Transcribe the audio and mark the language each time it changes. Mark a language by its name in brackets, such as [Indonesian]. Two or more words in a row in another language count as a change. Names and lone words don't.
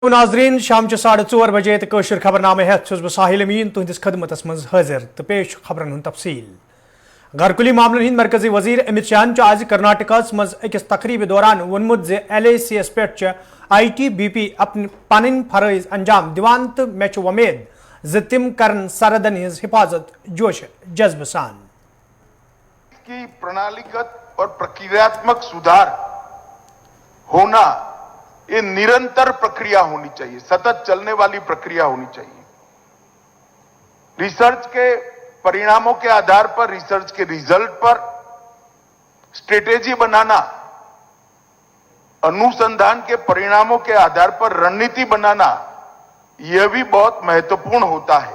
[Kashmiri] नाजरीन शाम 4:30 बजे तो खबरनामे हेत बह साहिल अमीन तुहदिस खदमतस मज हाजिर तो पेश खबरन हुंद तफसील। घरकुली मामलन हिंद मरकजी वजीर अमित शाह आज कर्नाटक मज अकिस तकरीब दौरान वोनमुत जे LACS पे ITBP पन फरज अंजाम दिवान तो मे उम्मीद जे तिम करन सरहदन हिज हिफाजत जोश जज्ब सान। [Hindi] की प्रणालीगत और प्रक्रियात्मक सुधार होना ये निरंतर प्रक्रिया होनी चाहिए, सतत चलने वाली प्रक्रिया होनी चाहिए। रिसर्च के परिणामों के आधार पर, रिसर्च के रिजल्ट पर स्ट्रेटेजी बनाना, अनुसंधान के परिणामों के आधार पर रणनीति बनाना, यह भी बहुत महत्वपूर्ण होता है।